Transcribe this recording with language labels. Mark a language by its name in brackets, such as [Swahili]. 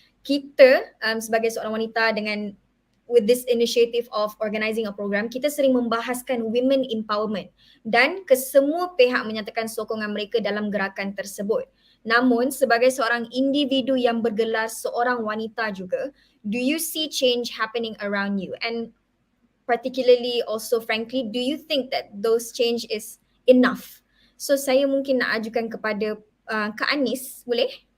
[Malay] Kita sebagai seorang wanita dengan [English] with this initiative of organising a program, [Malay] kita sering membahaskan [English] women empowerment [Malay] dan kesemua pihak menyatakan sokongan mereka dalam gerakan tersebut. Namun sebagai seorang individu yang bergelar seorang wanita juga, [English] do you see change happening around you? And particularly also frankly, do you think that those change is enough? [Malay] So saya mungkin nak ajukan kepada Kak Anis, boleh?